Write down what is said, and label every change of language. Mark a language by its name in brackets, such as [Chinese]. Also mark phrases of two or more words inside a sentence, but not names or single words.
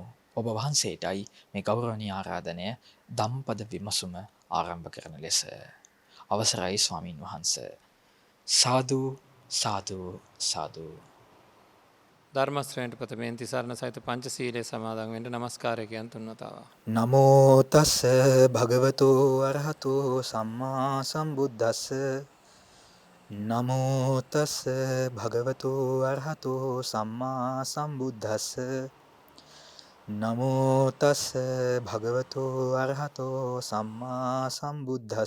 [Sinhala] ඔබ වහන්සේටයි මේ ගෞරවනීය ආරාධනය ධම්පද විමසුම ආරම්භ කරන ලෙස. අවසරයි ස්වාමින් වහන්සේ. සාදු සාදු සාදු. ධර්ම ශ්‍රේණිට ප්‍රථමයෙන් තිසරණ සහිත පංචශීලයේ සමාදන් වෙන්න නමස්කාරය කියන තුන්වතාව. [Pali] නමෝ තස් භගවතු අරහතු සම්මා සම්බුද්දස්ස. නමෝ තස් භගවතු අරහතු සම්මා සම්බුද්දස්ස. නමෝ තස් භගවතු අරහතු සම්මා සම්බුද්දස්ස.